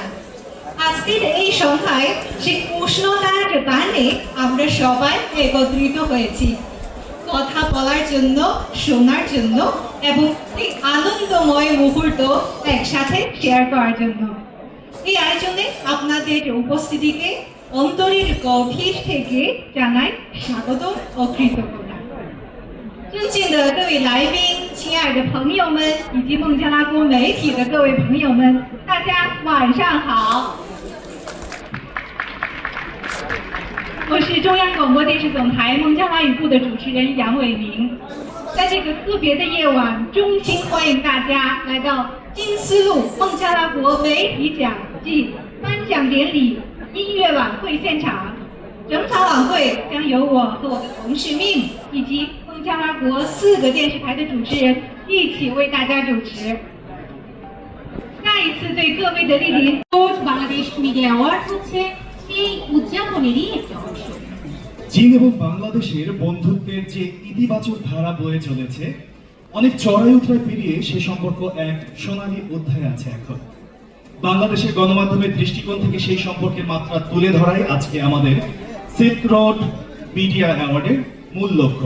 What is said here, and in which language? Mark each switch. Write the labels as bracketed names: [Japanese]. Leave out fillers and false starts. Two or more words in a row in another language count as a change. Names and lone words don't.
[Bangla] আজকের এই সভায় সেই উষ্ণতার টানে আমরা সবাই একত্রিত হয়েছি কথা বলার জন্য, শোনার জন্য এবং এই আনন্দময় মুহূর্ত একসাথে শেয়ার করার জন্য। এই আয়োজনে আপনাদের উপস্থিতিকে অন্তরের গভীর থেকে জানাই স্বাগত ও কৃতজ্ঞতা। [Chinese] 尊敬的各位来宾，亲爱的朋友们，以及孟加拉国媒体的各位朋友们，大家晚上好。我是中央广播电视总台孟加拉语部的主持人杨伟明。在这个特别的夜晚，衷心欢迎大家来到金丝路孟加拉国媒体奖暨颁奖典礼音乐晚会现场。整场晚会将由我和我的同事命以及孟加拉国4个电视台的主持人一起为大家主持。再一次对各位的莅临， [Bangla] বাংলাদেশ মিডিয়া অ্যাওয়ার্ড হচ্ছে এই উদযাপনেরই একটি অংশ। চীন এবং বাংলাদেশের বন্ধুত্বের যে ইতিবাচক ধারা বয়ে চলেছে, অনেক চড়াই উতরাই পেরিয়ে সে সম্পর্ক এক সোনালী অধ্যায় আছে এখন। বাংলাদেশের গণমাধ্যমের দৃষ্টিকোণ থেকে সেই সম্পর্কের মাত্রা তুলে ধরাই আজকে আমাদের সিল্ক রোড মিডিয়া অ্যাওয়ার্ডের মূল লক্ষ্য।